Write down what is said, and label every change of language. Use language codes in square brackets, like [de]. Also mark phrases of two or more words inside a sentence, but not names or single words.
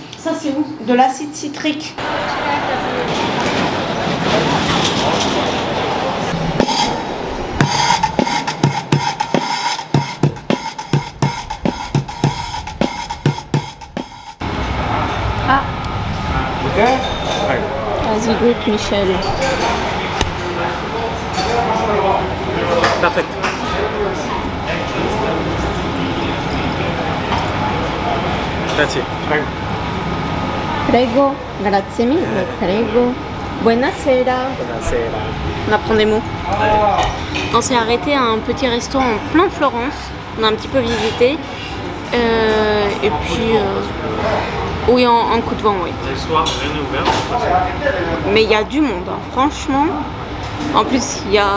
[fr] Ça c'est où? De l'acide citrique. Ah. Ok. Vas-y, goûte Michel. Parfait. [it] Grazie. Prego. Prego, grazie mille, prego. Buonasera. Buonasera. [fr] On apprend des mots. On s'est arrêté à un petit resto en plein Florence. On a un petit peu visité. Et puis... oui, en coup de vent, oui. Le soir, rien n'est ouvert. Mais il y a du monde, hein, franchement. En plus, il y a...